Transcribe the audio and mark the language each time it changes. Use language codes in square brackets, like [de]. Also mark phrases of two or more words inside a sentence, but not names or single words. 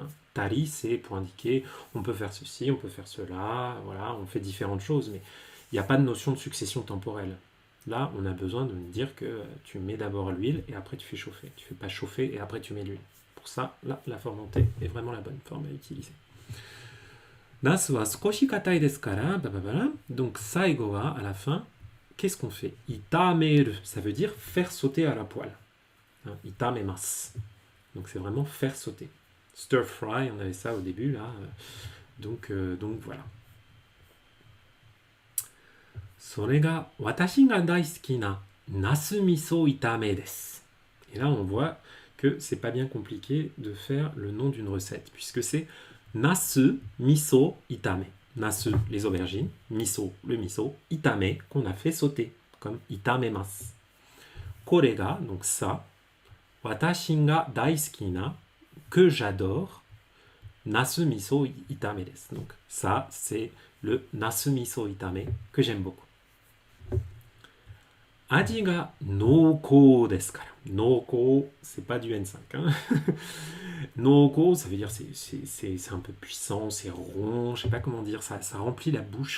[fr] Tari, c'est pour indiquer on peut faire ceci, on peut faire cela, voilà, on fait différentes choses, mais il n'y a pas de notion de succession temporelle. Là, on a besoin de dire que tu mets d'abord l'huile et après tu fais chauffer. Tu ne fais pas chauffer et après tu mets l'huile. Pour ça, là, la forme en T est vraiment la bonne forme à utiliser. [ja] ナスは少し硬いですから, [fr] donc [ja] 最後は, [fr] à la fin, qu'est-ce qu'on fait? Itameru, ça veut dire faire sauter à la poêle. Hein, itamemasu. Donc c'est vraiment faire sauter. [en] Stir fry, [fr] on avait ça au début là. Donc voilà. [ja] それが私が大好きななす味噌炒めです. [fr] Et là, on voit que c'est pas bien compliqué de faire le nom d'une recette, puisque c'est [ja] なす味噌炒め. [fr] Nasu, les aubergines, miso, le miso, itame, qu'on a fait sauter, comme itamemasu. [ja] これが, [fr] donc ça, [ja] 私が大好きな, [fr] que j'adore, [ja] なす味噌炒めです. [fr] Donc ça, c'est le [ja] なす味噌炒め [fr] que j'aime beaucoup. [ja] 味が濃厚ですから. [fr] Noukou, c'est pas du N5. Hein. Noukou, ça veut dire c'est un peu puissant, c'est rond, je sais pas comment dire, ça remplit la bouche.